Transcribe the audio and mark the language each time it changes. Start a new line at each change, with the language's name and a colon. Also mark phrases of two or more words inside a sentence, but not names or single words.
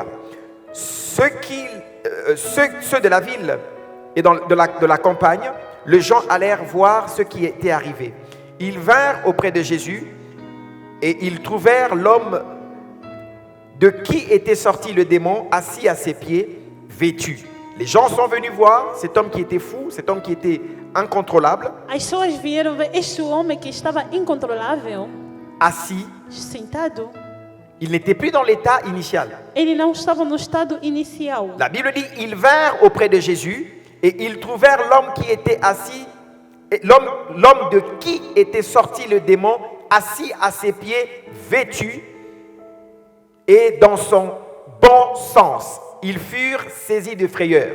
French: Ceux de la ville et de la campagne, les gens allèrent voir ce qui était arrivé. Ils vinrent auprès de Jésus et ils trouvèrent l'homme de qui était sorti le démon assis à ses pieds, vêtu. Les gens sont venus voir cet homme qui était fou, cet homme qui était incontrôlable,
Portuguese: As pessoas vieram ver este homem que estava incontrolável,
French: assis.
Portuguese: sentado.
French: Il n'était plus dans l'état initial.
Portuguese: Ele não estava no estado inicial.
French: La Bible dit, ils vinrent auprès de Jésus et ils trouvèrent l'homme qui était assis, l'homme de qui était sorti le démon, assis à ses pieds, vêtu et dans son bon sens. Ils furent saisis de frayeur.